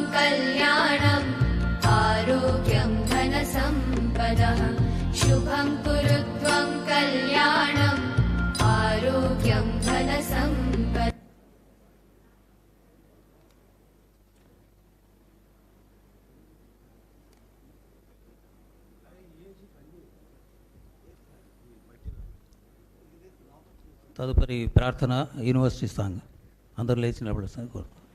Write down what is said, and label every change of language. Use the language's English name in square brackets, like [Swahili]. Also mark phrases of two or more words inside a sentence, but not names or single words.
[Sanskrit] कल्याणम् आरोग्यं धनसम्पदः शुभं कुरु त्वं कल्याणम् आरोग्यं धनसम्पदः। [Telugu] తదుపరి ప్రార్థన [English] university song. [Telugu] అందరూ లేచి నిలబడతారు కోరుతున్నాను.